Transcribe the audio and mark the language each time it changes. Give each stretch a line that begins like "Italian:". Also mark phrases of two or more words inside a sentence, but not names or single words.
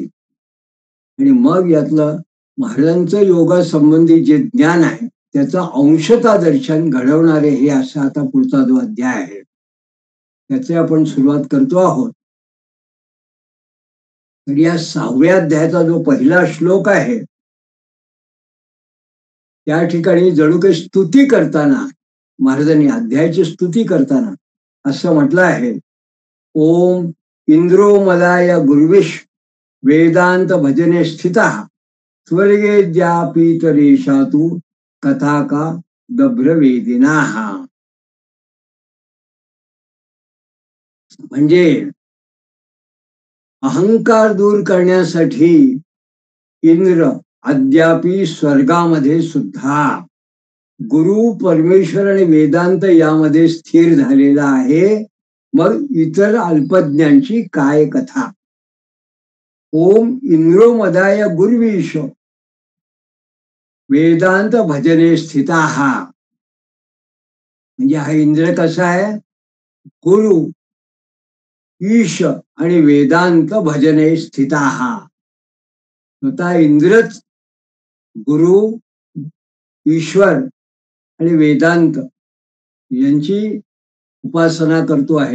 Marathi: आणि मग यातलं महाराजांचं योगा संबंधी जे ज्ञान आहे त्याचं अंशता दर्शन घडवणारे हे असा आता पुढचा जो अध्याय आहे त्याचे आपण सुरुवात करतो आहोत. तर या 6व्या अध्यायाचा जो पहिला श्लोक आहे त्या ठिकाणी जणू काही स्तुती करताना महाराजांनी अध्यायाची स्तुती करताना असं म्हटलं आहे,
Sanskrit: ओम इंद्रो मलाय गुरुविश वेदांत भजने स्थिता स्वर्गे ज्यापीतरेशातु कथा का दभ्रवेदिना.
Marathi: म्हणजे अहंकार दूर करण्यासाठी इंद्र अद्यापि स्वर्गामध्ये सुद्धा गुरु परमेश्वर आणि वेदांत यामध्ये स्थिर झालेला आहे. मग इतर अल्पज्ञांची काय कथा.
Sanskrit: ओम इंद्रो मदाय गुर्वीश वेदांत भजने स्थिता.
Marathi: म्हणजे हा इंद्र कसा आहे.
Sanskrit: गुरु ईश आणि वेदांत भजने स्थिता.
Marathi: स्वतः इंद्रच गुरु ईश्वर आणि वेदांत यांची उपासना करतो आहे.